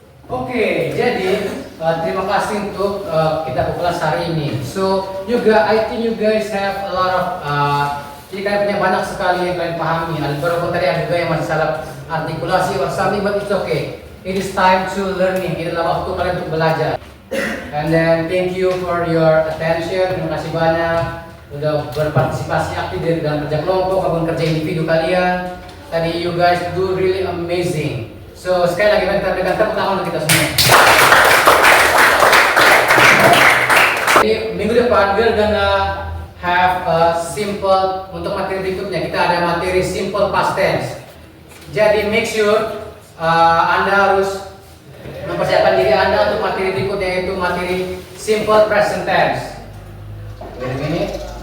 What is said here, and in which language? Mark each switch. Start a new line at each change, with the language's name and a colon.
Indonesian: Oke, jadi terima kasih untuk kita kelas hari ini.
English: So, I think you guys have a lot of
Indonesian: jadi kalian punya banyak sekali yang kalian pahami. Ada beberapa tadi ada juga yang masih salah artikulasi
English: or something, but it's okay. It is time to learning.
Indonesian: Ini adalah waktu kalian untuk belajar.
English: And then thank you for your attention.
Indonesian: Terima kasih banyak sudah berpartisipasi aktif dalam kerja kelompok maupun kerja individu kalian. Tadi
English: you guys do really amazing.
Indonesian: So sekali lagi kita berikan tepuk tangan untuk kita semua. Jadi minggu depan
English: we're gonna have a simple
Indonesian: untuk materi berikutnya. Kita ada materi simple past tense. Jadi
English: make sure
Indonesian: Anda harus mempersiapkan diri Anda untuk materi berikutnya, yaitu materi simple present tense.
English: Wait a minute.